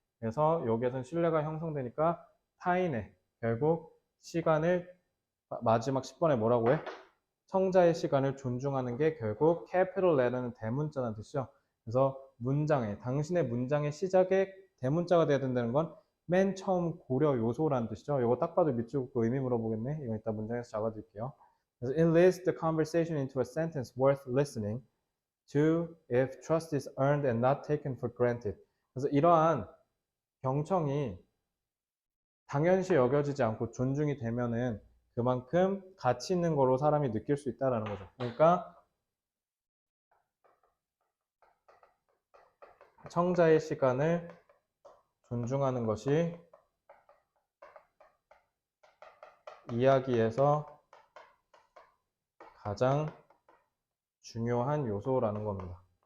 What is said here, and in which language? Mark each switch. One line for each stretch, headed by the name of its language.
Korean: 그래서 여기에서는 신뢰가 형성되니까 타인의 결국 시간을 마지막 10번에 뭐라고 해? 청자의 시간을 존중하는 게 결국 capital letter는 대문자라는 뜻이죠. 그래서 당신의 문장의 시작에 대문자가 돼야 된다는 건 맨 처음 고려 요소라는 뜻이죠. 이거 딱 봐도 밑줄 긋고 의미 물어보겠네. 이거 이따 문장에서 잡아드릴게요. 그래서
English: it leads the conversation into a sentence worth listening to if trust is earned and not taken for granted.
Korean: 그래서 이러한 경청이 당연시 여겨지지 않고 존중이 되면은 그만큼 가치 있는 거로 사람이 느낄 수 있다는 거죠. 그러니까 청자의 시간을 존중하는 것이 이야기에서 가장 중요한 요소라는 겁니다.